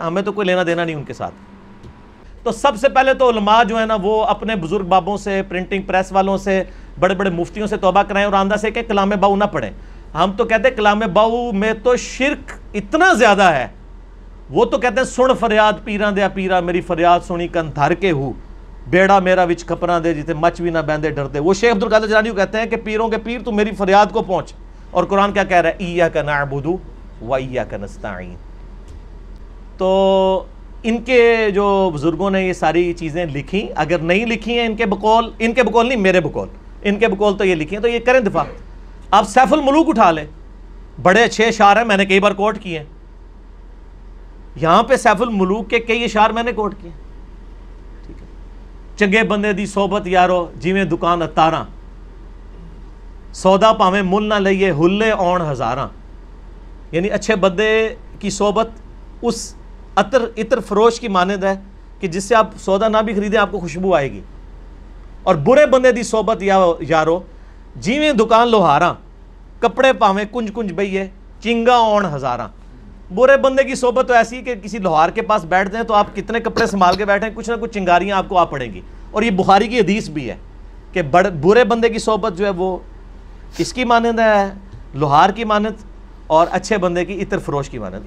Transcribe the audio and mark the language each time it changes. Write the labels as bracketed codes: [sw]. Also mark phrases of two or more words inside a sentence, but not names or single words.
[ur] ہمیں تو کوئی لینا دینا نہیں ان کے ساتھ. تو سب سے پہلے تو علماء جو ہے نا وہ اپنے بزرگ بابوں سے، پرنٹنگ پریس والوں سے، بڑے بڑے مفتیوں سے توبہ کرائیں اور آندہ سے کہ کلام باہو نہ پڑھیں. ہم تو کہتے ہیں کلام باہو میں تو شرک اتنا زیادہ ہے. وہ تو کہتے ہیں [pa] سن فریاد پیراں دیا پیرا میری فریاد سنی کن دھر کے ہو بیڑا میرا وچ کھپراں دے جتے مچ بھی نہ بیندے ڈرتے. [ur] وہ شیخ عبدالقادر جیلانی کہتے ہیں کہ پیروں کے پیر تو میری فریاد کو پہنچ. اور قرآن کیا کہہ رہا ہے؟ [ar] ایاک نعبد و ایاک نستعین. [ur] تو ان کے جو بزرگوں نے یہ ساری چیزیں لکھی، اگر نہیں لکھی ہیں ان کے بقول نہیں میرے بقول، ان کے بقول تو یہ لکھی ہیں تو یہ کریں دفاع. آپ سیف الملوک اٹھا لیں، بڑے اچھے اشعار ہیں، میں نے کئی بار کوٹ کیے ہیں. یہاں پہ سیف الملوک کے کئی اشعار میں نے کوٹ کیے. ٹھیک ہے. [pa] چنگے بندے دی صحبت یارو جیویں دکان اتاراں، سودا پاویں مل نہ لئیے ہلے آن ہزاراں. [ur] یعنی اچھے بندے کی صحبت اس عطر فروش کی مانند ہے کہ جس سے آپ سودا نہ بھی خریدیں آپ کو خوشبو آئے گی. [pa] اور برے بندے دی صحبت یارو جیویں دکان لوہاراں، کپڑے پاویں کنج کنج بئیے چنگا آن ہزاراں. [ur] برے بندے کی صحبت تو ایسی کہ کسی لوہار کے پاس بیٹھ جائیں تو آپ کتنے کپڑے سنبھال کے بیٹھیں کچھ نہ کچھ چنگاریاں آپ کو آ پڑیں گی. اور یہ بخاری کی حدیث بھی ہے کہ برے بندے کی صحبت جو ہے وہ کس کی مانند ہے؟ لوہار کی مانند، اور اچھے بندے کی عطر فروش کی مانند.